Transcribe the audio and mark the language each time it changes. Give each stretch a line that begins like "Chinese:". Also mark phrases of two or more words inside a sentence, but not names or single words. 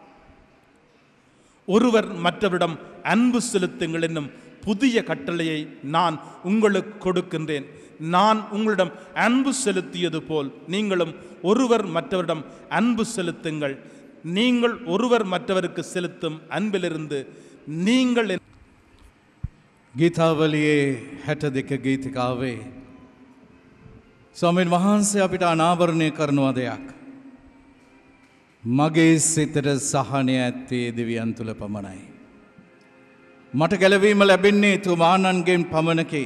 Tamil: ஒருவர் மற்றவரிடம் அன்பு செலுத்துங்கள் என்னும் புதிய கட்டளையை நான் உங்களுக்கு கொடுக்கின்றேன். நான் உங்களிடம் அன்பு செலுத்தியது போல் நீங்களும் ஒருவர் மற்றவரிடம் அன்பு செலுத்துங்கள். நீங்கள் ஒருவர் மற்றவருக்கு செலுத்தும் அன்பிலிருந்து நீங்கள்
Sinhala: ගීතාවලියේ 62 ගීතිකාවේ ස්වාමීන් වහන්සේ අපිට අනාවරණය කරනවා දෙයක්. මගේ සිතට සහනය ඇත්තේ දෙවියන් තුල පමණයි. මට ගැලවීම ලැබෙන්නේ තුමාණන්ගෙන් පමණකි.